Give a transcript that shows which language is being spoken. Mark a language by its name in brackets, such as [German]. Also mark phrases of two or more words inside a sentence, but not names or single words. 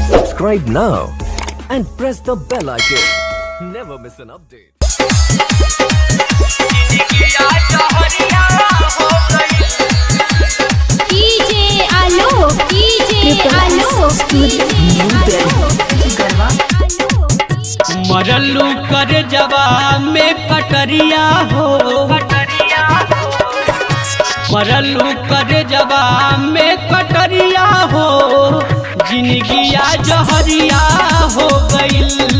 [English] Subscribe now and press the bell icon. Never miss an update. DJ Alok Studio गरबा [Bhojpuri] मरलू कर जवा में कटरिया हो, मरलू कर जवा में कटरिया हो, जिंदगिया जहरिया हो गईल।